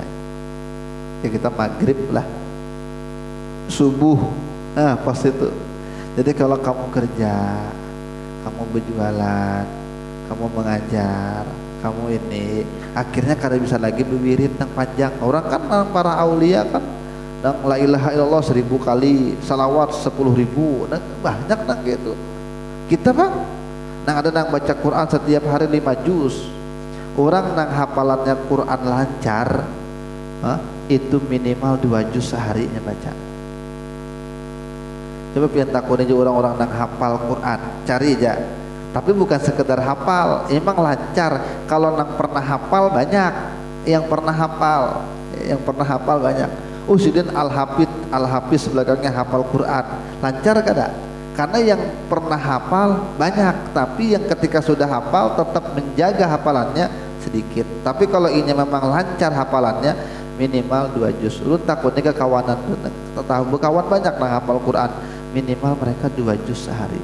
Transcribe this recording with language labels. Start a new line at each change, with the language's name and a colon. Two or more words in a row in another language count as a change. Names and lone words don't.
Indonesian: Ya kita maghrib lah, subuh, nah pas itu. Jadi kalau kamu kerja, kamu berjualan, kamu mengajar, kamu ini akhirnya kada bisa lagi berwirid yang panjang. Orang kan para aulia kan nang
Arabic: لا إله إلا الله
Indonesian: 1000 kali, salawat 10.000, nah, banyak nang gitu. Kita bang nang ada nang baca Quran setiap hari 5 juz. Orang nang hafalannya Quran lancar, itu minimal 2 juz seharinya baca.
Banjar: Coba pian takun aja orang-orang nang hafal Quran, cari aja.
Indonesian: Tapi bukan sekedar hafal, emang lancar. Kalau nang pernah hafal banyak, yang pernah hafal banyak.
Banjar: Sidin al-hafiz belakangnya hafal Quran, lancar kada?
Indonesian: Karena yang pernah hafal banyak, tapi yang ketika sudah hafal tetap menjaga hafalannya sedikit. Tapi kalau ini memang lancar hafalannya, minimal 2 juz. Lu takutnya ke kawanan, tahu berkawan banyak nang hafal Quran, minimal mereka 2 juz sehari.